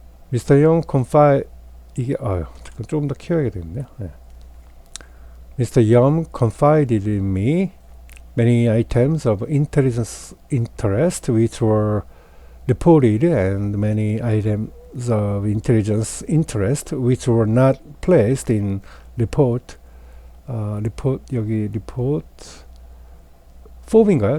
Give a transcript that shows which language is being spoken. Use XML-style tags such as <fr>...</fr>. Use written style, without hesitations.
<ko>미스터 영 컨파이 이게 조금 더 키워야 되겠네요.</ko> <en>Mr. Young confided in me many items of intelligence interest which were reported and many items of intelligence interest which were not placed in report</en> <ko>리포트 여기 리포트 폼인가요?</ko>